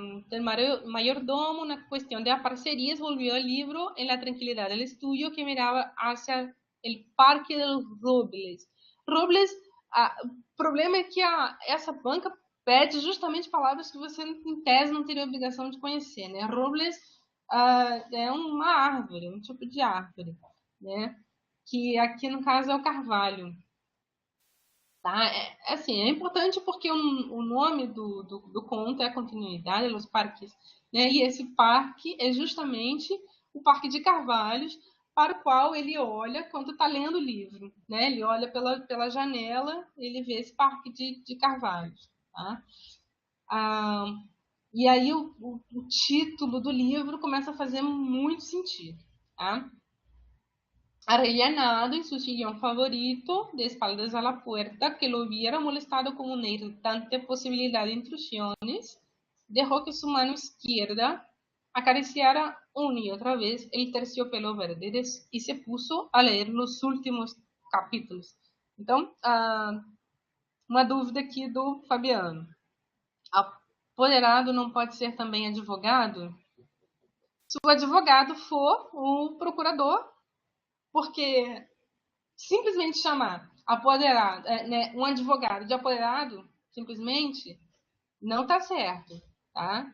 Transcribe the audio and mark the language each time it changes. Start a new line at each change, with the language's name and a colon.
Spanish: El mayordomo,
Portuguese: na questão de parcerias,
Spanish: volvió el libro en la tranquilidad del estudio que miraba hacia el Parque de los Robles.
Portuguese: Robles, o problema é que essa banca pede justamente palavras que você, em tese, não teria obrigação de conhecer, né? Robles é uma árvore, um tipo de árvore, né? Que aqui, no caso, é o carvalho. Tá? É importante porque o nome do conto é a continuidade dos parques, né? E esse parque é justamente o Parque de Carvalhos, para o qual ele olha quando está lendo o livro, né? Ele olha pela janela, ele vê esse Parque de Carvalhos, tá? E aí o título do livro começa a fazer muito sentido, tá?
Spanish: Arrellanado en su sillón favorito, de espaldas a la puerta, que lo hubiera molestado con una irritante posibilidad de intrusiones, dejó que su mano izquierda acariciara una y otra vez el terciopelo verde y se puso a leer los últimos capítulos.
Portuguese: Então, uma dúvida aqui do Fabiano. Apoderado não pode ser também advogado? Se o advogado for o procurador, porque simplesmente chamar apoderado, né, um advogado de apoderado, simplesmente, não está certo. Tá?